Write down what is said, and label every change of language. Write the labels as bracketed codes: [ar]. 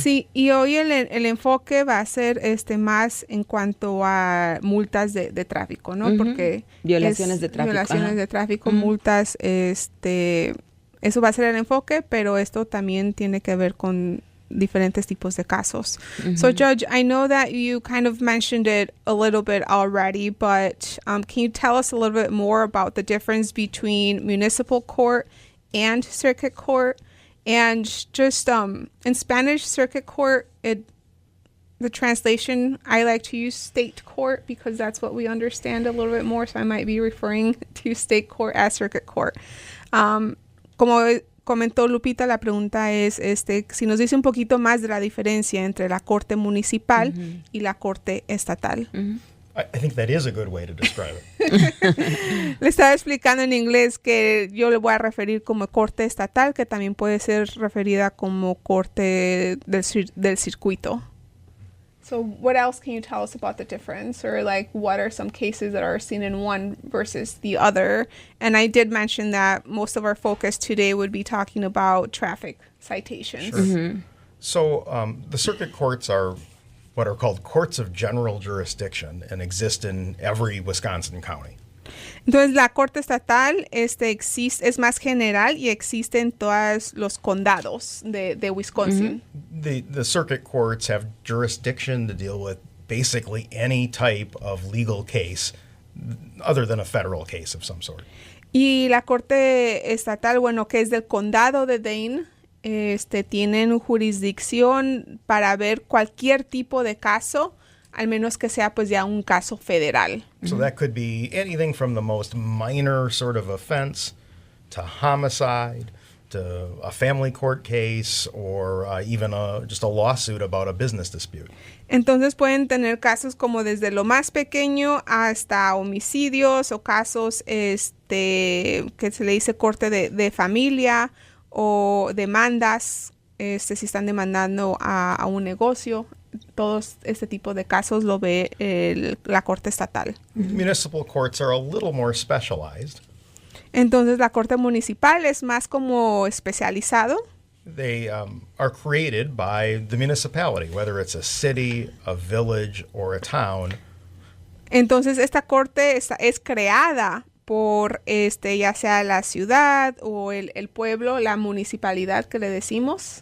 [es] Sí, y hoy el enfoque va a ser más en cuanto a multas de tráfico, ¿no? Porque violaciones de tráfico. Violaciones de tráfico, multas, eso va a ser el enfoque, pero esto también tiene que ver con diferentes tipos de casos. [en] So, Judge, I know that you kind of mentioned it a little bit already, but can you tell us a little bit more about the difference between municipal court and circuit court? And just in Spanish, circuit court, the translation, I like to use state court because that's what we understand a little bit more, so I might be referring to state court as circuit court. [es] Como comentó Lupita, la pregunta es si nos dice un poquito más de la diferencia entre la corte municipal y la corte estatal. [en] I think that is a good way to describe it. [es] Le estaba explicando en inglés que yo le voy a referir como corte estatal, que también puede ser referida como corte del circuito. [en] So what else can you tell us about the difference, or like what are some cases that are seen in one versus the other? And I did mention that most of our focus today would be talking about traffic citations. Sure. So the circuit courts are what are called courts of general jurisdiction and exist in every Wisconsin county. [es] Entonces, la corte estatal existe, es más general y existe en todos los condados de Wisconsin. [en] The circuit courts have jurisdiction to deal with basically any type of legal case other than a federal case of some sort. [es] Y la corte estatal, bueno, que es del condado de Dane, tienen jurisdicción para ver cualquier tipo de caso, al menos que sea pues ya un caso federal. [en] So that could be anything from the most minor sort of offense to homicide to a family court case or even just a lawsuit about a business dispute. [es] Entonces pueden tener casos como desde lo más pequeño hasta homicidios o casos que se le dice corte de familia o demandas, si están demandando a un negocio. Todos este tipo de casos lo ve la corte estatal. [en] Municipal courts are a little more specialized. [es] Entonces la corte municipal es más como especializado. [en] They are created by the municipality, whether it's a city, a village, or a town. [es] Entonces esta corte es creada por ya sea la ciudad o el pueblo, la municipalidad que le decimos.